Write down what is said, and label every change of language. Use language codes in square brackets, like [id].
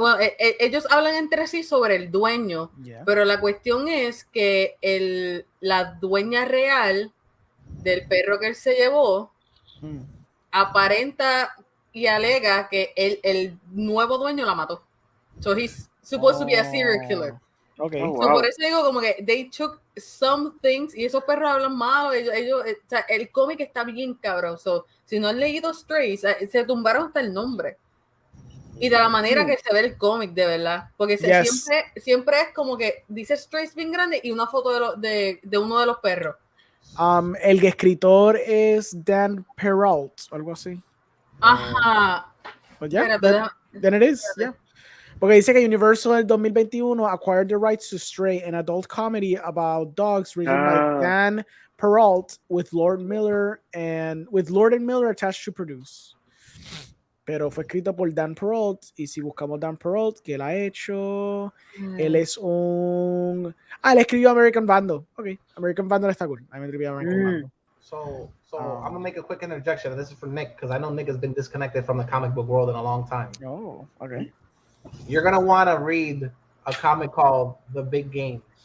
[es] Bueno, ellos hablan entre sí sobre el dueño. Pero la cuestión es que la dueña real del perro que él se llevó aparenta y alega que el nuevo dueño la mató. [en] So he's supposed to be a serial killer. Okay. Oh, [es] So por eso digo como que [en] they took some things [es] y esos perros hablan mal. Ellos, o sea, el cómic está bien cabrón. So, si no han leído Strays, se tumbaron hasta el nombre. Y de la manera que se ve el cómic, de verdad. Porque siempre es como que dice Strays bien grande y una foto de uno de los perros. El escritor es Dan Perrault, algo así. Ajá. [en] But yeah, then it is, yeah. [es] Porque dice que Universal en el 2021 [en] acquired the rights to Stray, an adult comedy about dogs written by Dan Perrault with Lord and Miller attached to produce. [es] Pero fue escrito por Dan Perrault y si buscamos Dan Perrault, que él ha hecho, él es él escribió American Vandal. Ok, American Vandal está cool. I escribió American Vandal. [en] So I'm gonna make a quick interjection, and this is for Nick because I know Nick has been disconnected from the comic book world in a long time. Oh, okay. You're gonna want to read a comic called The Big Game.